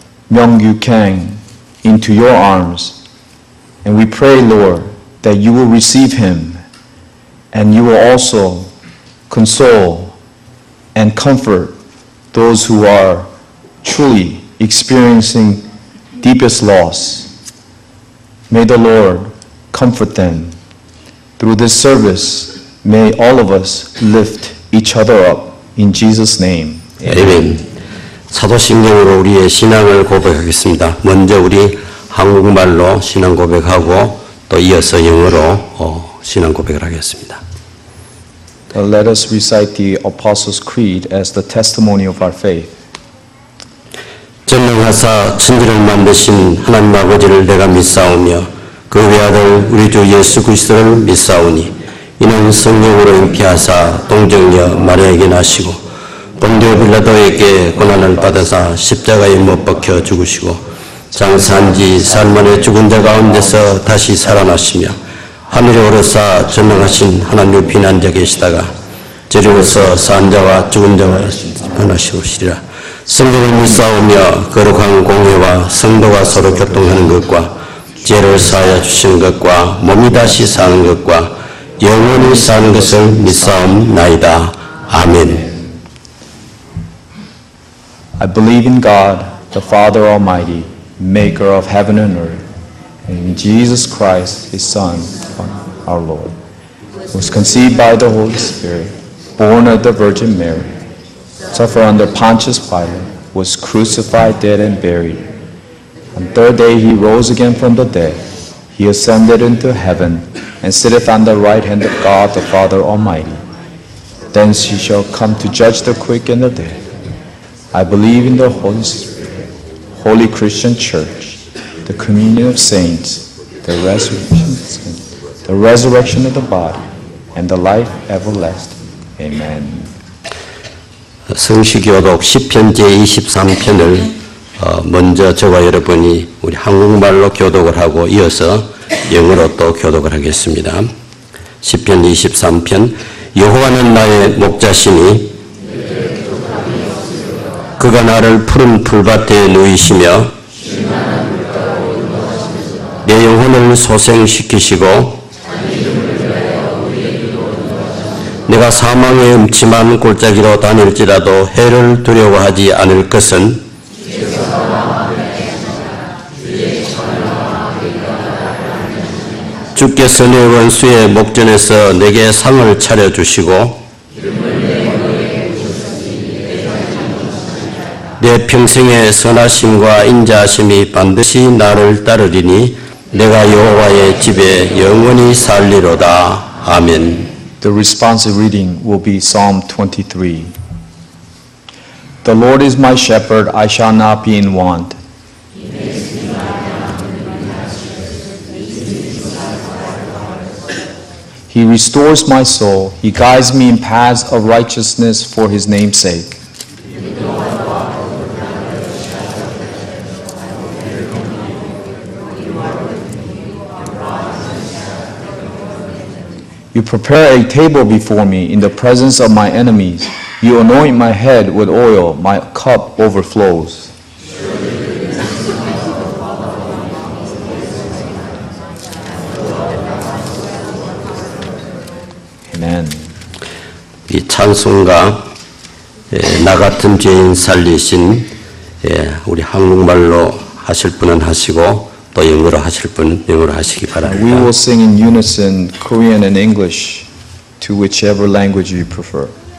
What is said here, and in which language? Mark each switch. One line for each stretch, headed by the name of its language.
English: Myung-Gyu Kang, into your arms. And we pray, Lord, that you will receive him and you will also console and comfort those who are truly experiencing deepest loss. May the Lord comfort them. Through this service, may all of us lift each other up. In Jesus' name.
Korean: 아멘. 사도신경으로 우리의 신앙을 고백하겠습니다. 먼저 우리 한국말로 신앙 고백하고 또 이어서 영어로 신앙 고백을 하겠습니다. Let us recite the Apostles' Creed as the testimony of our faith. 전능하사 천지를 만드신 하나님 아버지를 내가 믿사오며 그 외아들 우리 주 예수 그리스도를 믿사오니 이는 성령으로 잉태하사 동정녀 마리아에게 나시고 본디오 빌라도에게 고난을 받으사 십자가에 못 박혀 죽으시고 장사한 지 살만에 죽은 자 가운데서 다시 살아나시며 하늘에 오르사 전능하신 하나님의 비난자 계시다가 저리로서 산 자와 죽은 자와 변하시오시리라. 성령을 믿사오며 거룩한 공회와 성도가 서로 교통하는 것과 죄를 사하여 주시는 것과 몸이 다시 사는 것과 영원히 사는 것을 믿사옵나이다. 아멘.
English: I believe in God, the Father Almighty, maker of heaven and earth, and in Jesus Christ, His Son, our Lord, who was conceived by the Holy Spirit, born of the Virgin Mary, suffered under Pontius Pilate, was crucified, dead, and buried. On the third day He rose again from the dead. He ascended into heaven, and sitteth on the right hand of God, the Father Almighty. Thence He shall come to judge the quick and the dead. I believe in the Holy Spirit, holy Christian Church, the communion of saints, the resurrection of the body, and the life everlasting. Amen.
Korean: 성시교독 시편 제23편을 먼저 저와 여러분이 우리 한국말로 교독을 하고 이어서 영어로 또 교독을 하겠습니다. 시편 23편. 여호와는 나의 목자시니 그가 나를 푸른 풀밭에 누이시며 내 영혼을 소생시키시고 내가 사망의 음침한 골짜기로 다닐지라도 해를 두려워하지 않을 것은 주께서 내 원수의 목전에서 내게 상을 차려주시고 내 평생의 선하심과 인자하심이 반드시 나를 따르리니 내가 여호와의 집에 영원히 살리로다. 아멘.
English: The responsive reading will be Psalm 23. The Lord is my shepherd, I shall not be in want. He restores my soul. He guides me in paths of righteousness for His name's sake. You prepare a table before me in the presence of my enemies. You anoint my head with oil. My cup overflows. Amen.
Korean: 이 찬송가 나 같은 죄인 살리신 우리 한국말로 하실 분은 하시고 또 영어로 하실 분은 영어로 하시기
English: We
Korean: 바랍니다.
English: will sing in unison Korean and English to whichever language you prefer.